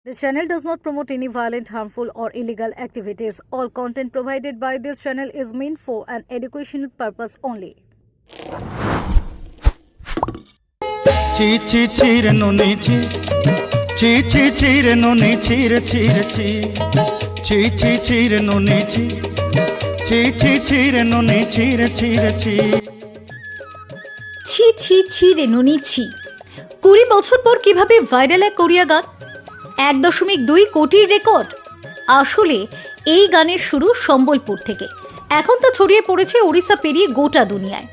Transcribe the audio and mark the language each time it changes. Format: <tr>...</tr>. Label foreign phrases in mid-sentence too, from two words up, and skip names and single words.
<en>This channel does not promote any violent, harmful, or illegal activities. All content provided by this channel is meant for an educational purpose only.</en> <spv>ଛି ଛି ରେ ନାନି ଛି ଛି ଛି ରେ ନାନି ଛି ଛି ଛି ରେ ନାନି ଛି ରେ ନାନି ଛି ଛି ଛି ରେ ନାନି ଛି।</spv> <bn>20 বছর পর কিভাবে ভাইরাল এক কোরিয়া গান, 1.2 কোটির রেকর্ড। আসলে এই গানের শুরু সম্বলপুর থেকে, এখন তা ছড়িয়ে পড়েছে ওড়িশা পেরিয়ে গোটা দুনিয়ায়।</bn>